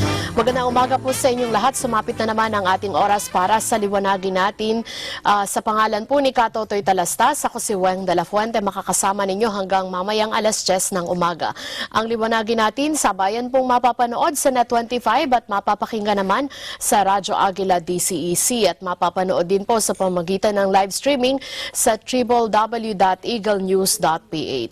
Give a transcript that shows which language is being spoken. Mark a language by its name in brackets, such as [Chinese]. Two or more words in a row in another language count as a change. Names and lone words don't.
[Filipino] Magandang umaga po sa inyong lahat. Sumapit na naman ang ating oras para sa liwanagin natin. Sa pangalan po ni Katotoy Talastas, ako si Weng de la Fuente, makakasama ninyo hanggang mamayang alas 10 ng umaga. Ang liwanagin natin sa bayan pong mapapanood sa Net25 at mapapakinggan naman sa Radyo Aguila DCEC at mapapanood din po sa pamamagitan ng [English] live streaming [Filipino] sa www.eaglenews.ph.